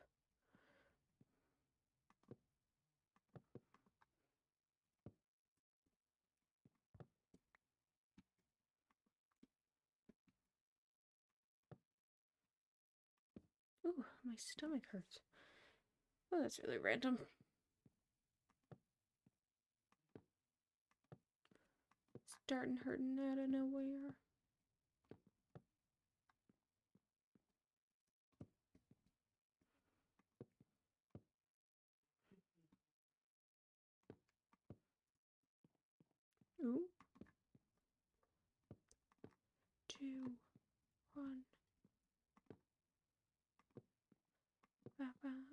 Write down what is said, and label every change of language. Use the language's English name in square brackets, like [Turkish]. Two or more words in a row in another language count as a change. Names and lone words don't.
[English] Ooh, my stomach hurts. Oh, that's really random. Starting hurting out of nowhere. Ooh. 2, 1. Ba, ba.